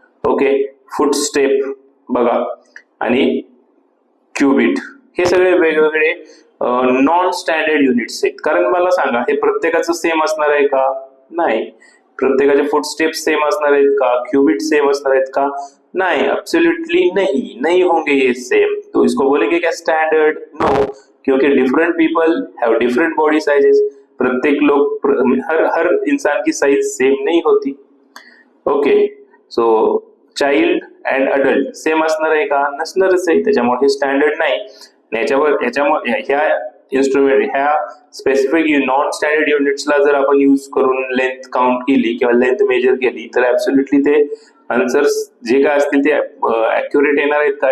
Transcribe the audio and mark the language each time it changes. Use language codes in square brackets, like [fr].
[mr] Okay, foot step बघा आणि qubit हे सगळे वेगवेगळे नॉन स्टँडर्ड युनिट्स आहेत. कारण मला सांगा हे प्रत्येकाचं सेम असणार आहे का? नाही. प्रत्येकाचे फुट स्टेप सेम असणार आहेत का? क्यूबिट सेम असणार आहेत का? [hi] नहीं, एब्सोल्युटली नहीं होंगे ये सेम. तो इसको बोलेंगे क्या स्टैंडर्ड? [en] No, क्योंकि different people have different body sizes. [hi] प्रत्येक लोग हर इंसान की साइज सेम नहीं होती. [mr] Okay, so child and adult same असणार आहे का? नसणारच आहे. त्याच्यामुळे हे स्टँडर्ड नाही. ह्याच्यामुळे ह्या इन्स्ट्रुमेंट ह्या स्पेसिफिक नॉन स्टँडर्ड युनिट्सला जर आपण यूज करून लेंथ काउंट केली किंवा लेंथ मेजर केली तर ऍब्सोल्युटली ते आन्सर्स जे काय असतील ते ऍक्युरेट येणार आहेत का?